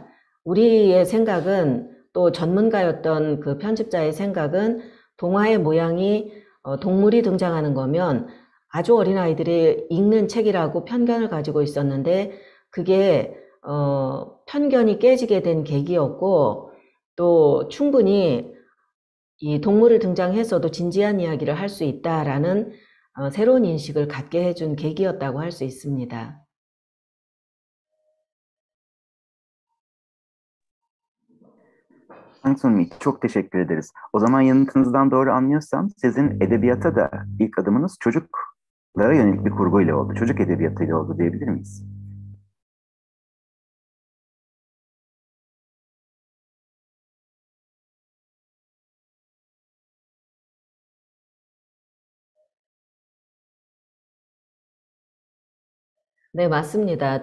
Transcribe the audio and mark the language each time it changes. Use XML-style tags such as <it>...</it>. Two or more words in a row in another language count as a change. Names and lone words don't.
<ko>우리의 생각은, 또 전문가였던 그 편집자의 생각은 동화의 모양이 동물이 등장하는 거면 아주 어린 아이들이 읽는 책이라고 편견을 가지고 있었는데, 그게 편견이 깨지게 된 계기였고, 또 충분히 이 동물을 등장해서도 진지한 이야기를 할 수 있다라는 새로운 인식을 갖게 해준 계기였다고 할 수 있습니다.</ko> <tr>Hangsun, çok teşekkür ederiz. O zaman yanıtınızdan doğru anlıyorsam sizin edebiyata da ilk adımınız çocuklara yönelik bir kurguyla oldu. Çocuk edebiyatıyla oldu diyebilir miyiz?</tr> <ko>네, 맞습니다.</ko>